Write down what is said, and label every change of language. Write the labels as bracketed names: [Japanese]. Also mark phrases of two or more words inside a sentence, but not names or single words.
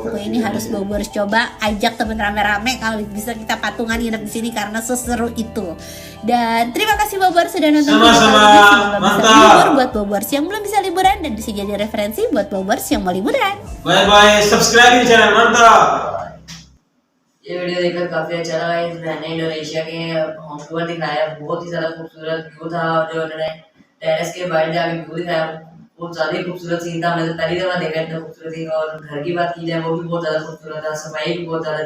[Indonesian] Pokoknya ini harus Bobors coba, ajak temen rame-rame kalau bisa kita patungan nginep di sini karena seseru itu. Dan terima kasih Bobors sudah nonton video kali ini. Semoga bisa libur buat Bobors yang belum bisa liburan dan bisa jadi referensi buat Bobors yang mau liburan. [English] Bye, subscribe channel, mantap. [Hindi] ये वीडियो देखकर काफी अच्छा लगा। इस मैंने इंडोनेशिया के वैंकूवर दिखाया, बहुत ही ज्यादा खूबसूरत व्यू था। जो उन्होंने टेरेस के बाहर जाके व्यू दिखाया, बहुत ज्यादा ही खूबसूरत सीन था। मैंने पहली दफा देखा इतना खूबसूरत सीन। और घर की बात की जाए वो भी बहुत ज्यादा खूबसूरत था, सफाई भी बहुत ज्यादा थी।